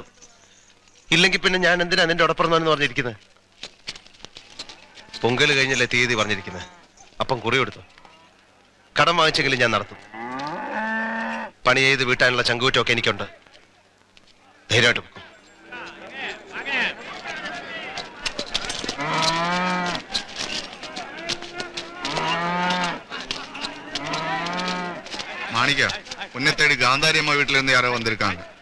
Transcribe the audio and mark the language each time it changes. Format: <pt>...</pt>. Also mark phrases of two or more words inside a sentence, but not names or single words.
<ml>ഇല്ലെങ്കിൽ പിന്നെ ഞാൻ എന്തിനാ നിന്റെ ഉടപ്പുറന്നെന്ന് പറഞ്ഞിരിക്കുന്നത്? പൊങ്കൽ കഴിഞ്ഞല്ലേ തീയതി പറഞ്ഞിരിക്കുന്നത്. അപ്പം കുറി കൊടുത്തു. കടം വാങ്ങിച്ചെങ്കിലും ഞാൻ നടത്തും. പണി ചെയ്ത് വീട്ടാനുള്ള ചങ്കൂറ്റമൊക്കെ എനിക്കുണ്ട്. ധൈര്യമായിട്ട് വെക്കും.</ml> <ta>மாணிக்கா, உன்னை தேடி காந்தாரி அம்மா வீட்டுல இருந்து யாரோ வந்திருக்காங்க.</ta>